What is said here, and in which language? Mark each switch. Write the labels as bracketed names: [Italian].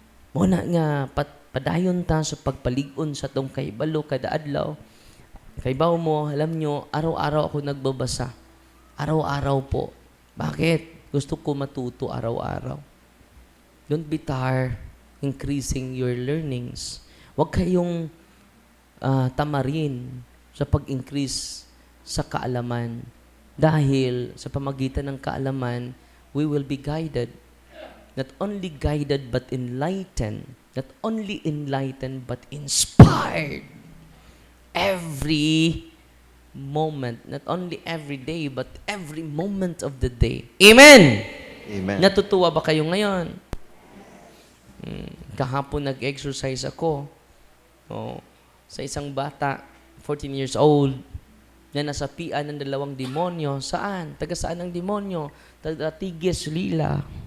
[Cebuano] Muna nga, padayon ta sa pagpalig-on sa tong kahibalo kada adlaw. Kaibaw mo, [Filipino] alam nyo, araw-araw ako nagbabasa. Araw-araw po. Bakit? Gusto ko matuto araw-araw. [English] Don't be tired increasing your learnings. [Filipino] Huwag kayong tamarin sa pag-increase sa kaalaman. Dahil sa pamagitan ng kaalaman, [English] we will be guided. Not only guided but enlightened. Not only enlightened but inspired. Every moment. Not only every day but every moment of the day. Amen! Amen. [Filipino] Natutuwa ba kayo ngayon? Kahapon nag-exercise ako. Sa isang bata, 14 years old, na nasapian ng 2 demonyo. Saan? Taga saan ang demonyo? Taga Tigis, Lila.